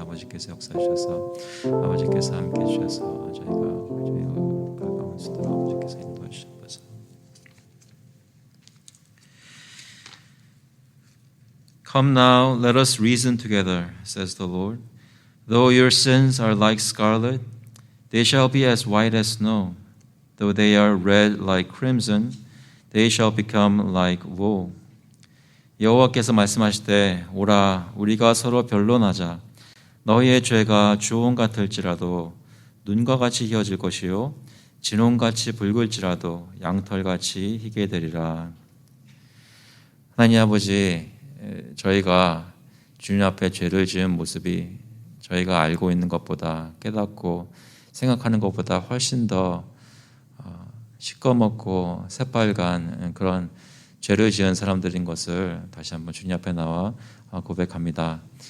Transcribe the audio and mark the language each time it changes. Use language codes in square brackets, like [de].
[ko] 아버지께서 역사하셔서 아버지께서 함께 해주셔서 저희가 가까운 수도로 아버지께서 인도해 주셔서 [en] Come now, let us reason together, says the Lord. Though your sins are like scarlet, they shall be as white as snow. Though they are red like crimson, they shall become like wool. [ko] 여호와께서 말씀하시되 오라 우리가 서로 변론하자. 너희의 죄가 주홍 같을지라도 눈과 같이 희어질 것이요 진홍같이 붉을지라도 양털같이 희게 되리라. 하나님 아버지, 저희가 주님 앞에 죄를 지은 모습이 저희가 알고 있는 것보다 깨닫고 생각하는 것보다 훨씬 더 시꺼멓고 새빨간 그런 죄를 지은 사람들인 것을 다시 한번 주님 앞에 나와 고백합니다.